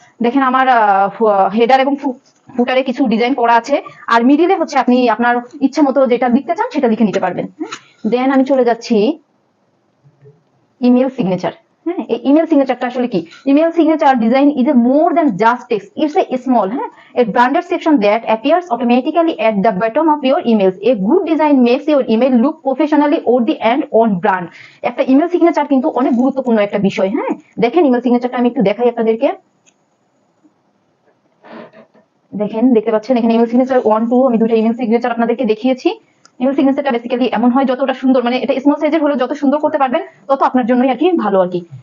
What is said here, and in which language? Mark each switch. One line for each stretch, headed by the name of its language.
Bangla: দেখেন আমার হেডার এবং ফুটারে কিছু ডিজাইন করা আছে, আর মিডিলে হচ্ছে আপনি আপনার ইচ্ছা মতো যেটা লিখতে চান সেটা লিখে নিতে পারবেন। দেন আমি চলে যাচ্ছি ইমেল সিগনেচার। হ্যাঁ, এই ইমেল সিগনেচারটা আসলে কি?
English: Email signature design is a more than just text, it's a small a branded section that appears automatically at the bottom of your emails. A good design makes your email look professionally worthy and on brand.
Bangla: একটা email signature কিন্তু অনেক গুরুত্বপূর্ণ একটা বিষয়। হ্যাঁ, দেখেন email সিগনেচারটা আমি একটু দেখাই আপনাদেরকে। দেখেন, দেখতে পাচ্ছেন এখানে ইমেল সিগনেচার 1, 2, আমি দুটো ইমেল সিগনেচার আপনাদেরকে দেখিয়েছি। ইমেল সিগনেচারটা বেসিক্যালি এমন হয়, যতটা সুন্দর, মানে এটা স্মল সাইজের হলে যত সুন্দর করতে পারবেন তত আপনার জন্যই আর কি ভালো আর কি।